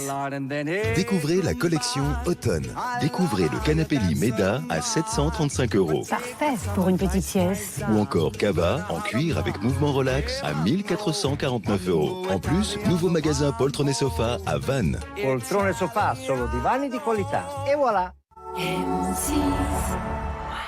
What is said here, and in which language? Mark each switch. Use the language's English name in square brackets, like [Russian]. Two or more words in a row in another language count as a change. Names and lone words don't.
[French] Découvrez la collection Automne. Découvrez le canapé lit Meda à 735 €. Parfait pour une petite sieste. Ou encore Cava en cuir avec mouvement relax à 1449 €. En plus, nouveau magasin Poltron Sofa à Vannes. [Italian] Poltrone Sofa, solo divani di qualità. [French] Et voilà. M6